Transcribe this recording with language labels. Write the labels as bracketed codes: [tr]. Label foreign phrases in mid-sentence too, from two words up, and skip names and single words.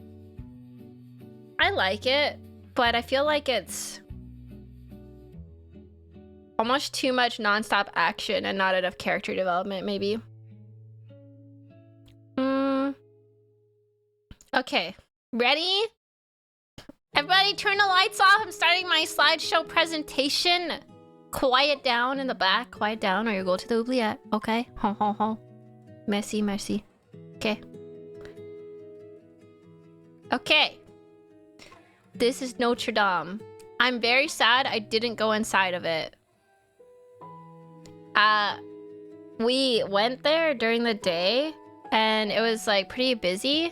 [en] I like it, but I feel like it's almost too much nonstop action and not enough character development, maybe. Okay. Ready? Everybody turn the lights off. I'm starting my slideshow presentation. Quiet down in the back. Quiet down or you'll go to the oubliette. Okay? Ho ho ho. [fr] Merci, merci. [en] Okay. Okay. This is Notre Dame. I'm very sad I didn't go inside of it. We went there during the day and it was like pretty busy.